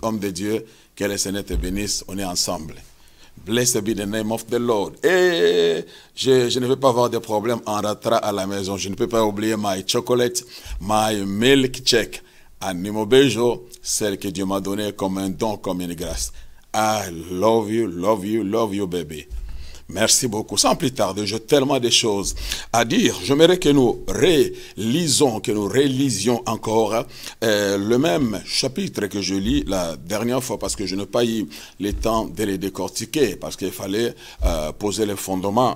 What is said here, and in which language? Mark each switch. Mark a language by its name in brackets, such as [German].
[French] Homme de Dieu, que le Seigneur te bénisse, on est ensemble. [English] Blessed be the name of the Lord. [French] Et je ne vais pas avoir de problème en rentrant à la maison. Je ne peux pas oublier [English] my chocolate, my milk check. [French] Animo Bejo, celle que Dieu m'a donnée comme un don, comme une grâce. [English] I love you, love you, love you, baby. [French] Merci beaucoup. Sans plus tarder, j'ai tellement de choses à dire. J'aimerais que nous relisions encore le même chapitre que je lis la dernière fois parce que je n'ai pas eu le temps de les décortiquer parce qu'il fallait poser les fondements.